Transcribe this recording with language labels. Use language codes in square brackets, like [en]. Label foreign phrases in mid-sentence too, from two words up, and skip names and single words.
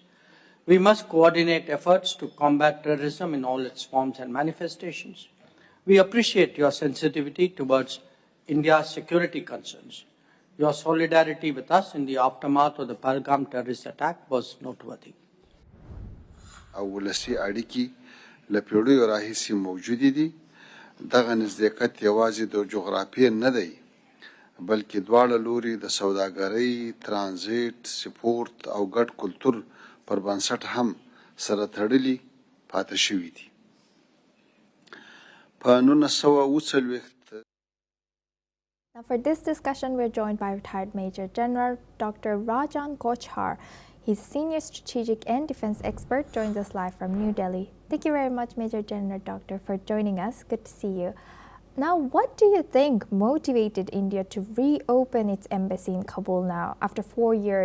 [en] We must coordinate efforts to combat terrorism in all its forms and manifestations. We appreciate your sensitivity towards India's security concerns. Your solidarity with us in the aftermath of the Pahalgam terrorist attack was noteworthy. [ps] لپیړیو راهیسې موجودې دي. دغه نزدېکت یوازې د جغرافیې نه دی بلکې دواړه لوري د سوداګرۍ، ترانزیت، سپورت او ګډ کلتور پر بنسټ هم سره تړلي پاتې شوي دي. په 1940 [en] Now for this discussion, we're joined by retired Major General Dr. Rajan Kochhar. He's a senior strategic and defense expert, joins us live from New Delhi. Thank you very much, Major General Doctor, for joining us. Good to see you. Now, what do you think motivated India to reopen its embassy in Kabul now after 4 years?